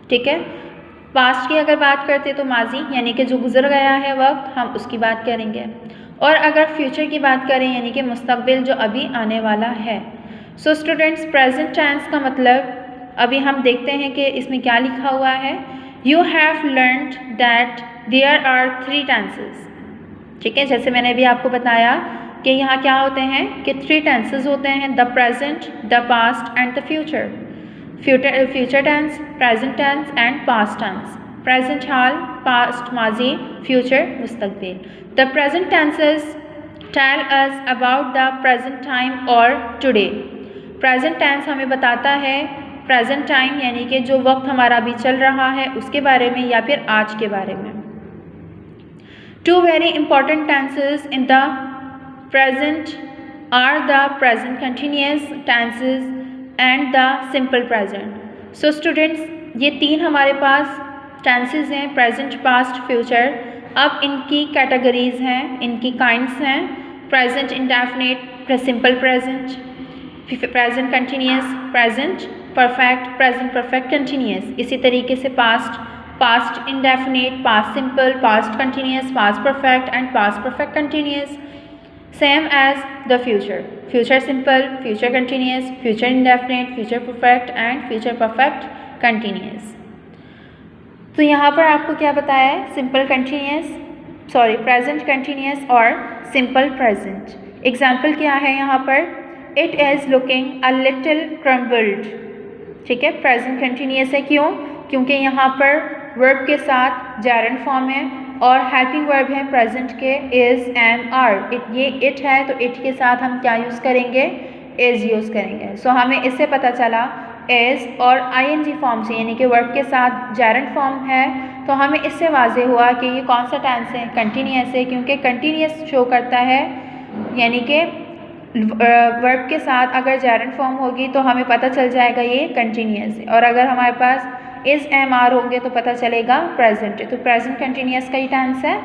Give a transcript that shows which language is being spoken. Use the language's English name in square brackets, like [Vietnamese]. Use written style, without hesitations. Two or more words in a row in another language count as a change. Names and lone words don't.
[Hindi] ठीक है, पास्ट की अगर बात करते तो माजी यानी कि जो गुजर गया है वक्त, हम उसकी बात करेंगे। और अगर फ्यूचर की बात करें यानी कि मुस्तकबिल जो अभी आने वाला है। [English] So students, present tense [Hindi] का मतलब अभी हम देखते हैं कि इसमें क्या लिखा हुआ है। [English] You have learned that there are 3 tenses. [Hindi] ठीक है, जैसे मैंने अभी आपको बताया कि यहाँ क्या होते हैं कि 3 टेंसेस होते हैं, [English] the present, the past and the future. Future tense, present tense and past tense. [Hindi] प्रेजेंट हाल, पास्ट माजी, फ्यूचर मुस्तकबिल। [English] The present tenses tell us about the present time or today. present tense [Hindi] हमें बताता है [English] present time [Hindi] यानी कि जो वक्त हमारा अभी चल रहा है उसके बारे में या फिर आज के बारे में। [English] 2 very important tenses in the present are the present continuous tenses and the simple present. So students, [Hindi] ये 3 हमारे पास tenses हैं, [English] present, past, future। [Hindi] अब इनकी कैटेगरीज हैं, इनकी काइंड्स हैं, [English] present indefinite, simple present, present continuous, present perfect, present perfect continuous। [Hindi] इसी तरीके से [English] past indefinite, past simple, past continuous, past perfect and past perfect continuous। Same as the future, future simple, future continuous, future indefinite, future perfect and future perfect continuous। [Hindi] तो यहाँ पर आपको क्या बताया है, [English] simple continuous, sorry present continuous [Hindi] और [English] simple present. [Hindi] एग्जाम्पल क्या है यहाँ पर, [English] It is looking a little crumbled. [Hindi] ठीक है, [English] present continuous [Hindi] है, क्यों, क्योंकि यहाँ पर वर्ब के साथ [English] gerund form [Hindi] है और [English] helping verb [Hindi] है प्रेजेंट के [English] is, am, are. [Hindi] ये इट है तो इट के साथ हम क्या यूज़ करेंगे, इज़ यूज़ करेंगे। सो हमें इससे पता चला इज़ और [English] ing form [Hindi] से यानी कि वर्ब के साथ [English] gerund form [Hindi] है, तो हमें इससे वाज़े हुआ कि ये कौन सा टेंस है, कंटिन्यूस है, क्योंकि कंटिन्यूस शो करता है यानी कि वर्ब के साथ अगर [English] gerund form [Hindi] होगी तो हमें पता चल जाएगा ये कंटिन्यूस है, और अगर हमारे पास [English] is am are [Hindi] होंगे तो पता चलेगा प्रेजेंट है, तो [English] present continuous [Hindi] का ही टेंस है।